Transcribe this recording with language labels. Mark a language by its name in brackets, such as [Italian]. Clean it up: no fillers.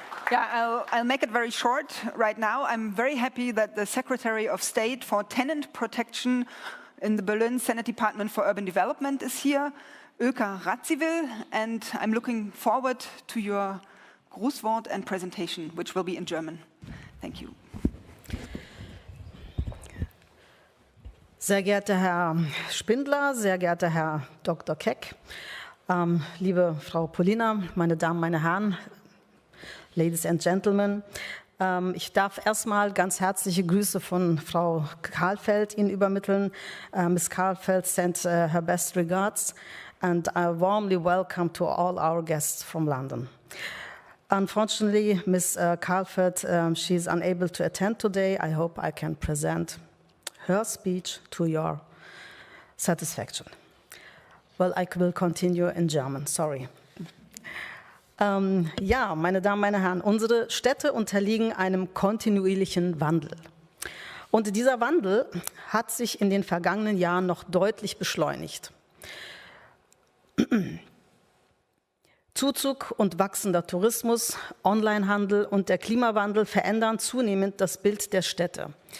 [English] Yeah, I'll make it very short right now. I'm very happy that the Secretary of State for Tenant Protection in the Berlin Senate Department for Urban Development is here, Öka Radziwill, and I'm looking forward to your Grußwort and presentation, which will be in German. Thank you. [German] Sehr geehrter Herr Spindler, sehr geehrter Herr Dr. Keck, liebe Frau Polina, meine Damen, meine Herren, [English] Ladies and Gentlemen. [German] Ich darf erstmal ganz herzliche Grüße von Frau Karlfeld Ihnen übermitteln. [English] Ms. Karlfeld sent her best regards, and I warmly welcome to all our guests from London. Unfortunately, Ms. Karlfeld, she is unable to attend today. I hope I can present her speech to your satisfaction. Well, I will continue in German, sorry. [German] Ja, meine Damen, meine Herren, unsere Städte unterliegen einem kontinuierlichen Wandel. Und dieser Wandel hat sich in den vergangenen Jahren noch deutlich beschleunigt. Zuzug und wachsender Tourismus, Onlinehandel und der Klimawandel verändern zunehmend das Bild der Städte.